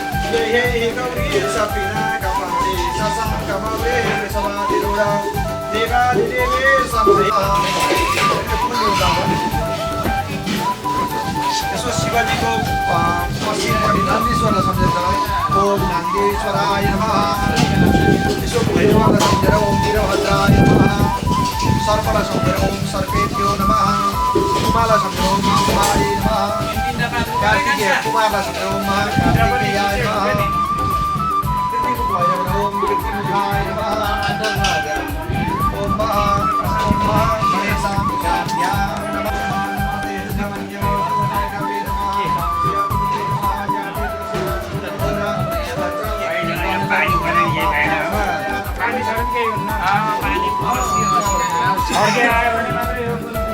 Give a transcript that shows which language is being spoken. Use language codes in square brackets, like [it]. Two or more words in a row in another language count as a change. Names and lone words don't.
[sa] हे गौरी सपिना कपाली ससं कमले समाधिरूढा देवादिदेवे समया [ne] यसो शिवजीको पश्चिमपट्टि नन्दीश्वरलाई सम्झेर [sa] ओम नन्दीश्वराय नमः [ne] यसो भैरवलाई सम्झेर [sa] ओम वीरभद्राय नमः [ne] सर्पलाई सम्झेर [sa] ओम सर्पेभ्यो नमः [ne] उमालाई सम्झेर [sa] ओम उमाय नमः [ne] कार्तिकेय कुमारलाई सम्झेर [sa] ओम महाकार्तिकेयाय नमः [ne] कृतिमुख भैरवलाई [sa] ओम कृतिमुखाय नमः ओम गणेशाभ्यां नमः [ne] पानी छ भने केही हुन्न पानी अर्कै आयो भने मात्रै यो